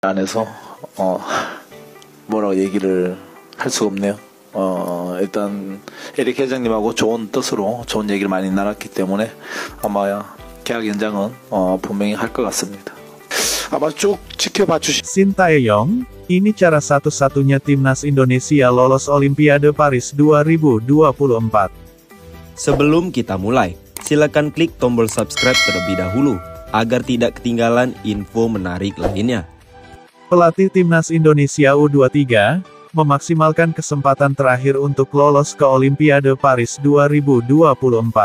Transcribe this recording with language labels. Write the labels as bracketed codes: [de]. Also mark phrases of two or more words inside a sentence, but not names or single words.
[ko] 안에서 뭐라고 얘기를 할 수가 없네요. 일단 에릭 회장님하고 좋은 뜻으로 좋은 얘기를 많이 나눴기 때문에 아마 계약 연장은 분명히 할 것 같습니다. 아마 쭉 지켜봐 주시. [id] Sintayong, ini cara satu-satunya timnas Indonesia lolos Olimpiade Paris 2024. Sebelum kita mulai, silakan klik tombol subscribe terlebih dahulu, agar tidak ketinggalan info menarik lainnya. Pelatih timnas Indonesia U23, memaksimalkan kesempatan terakhir untuk lolos ke Olimpiade Paris 2024.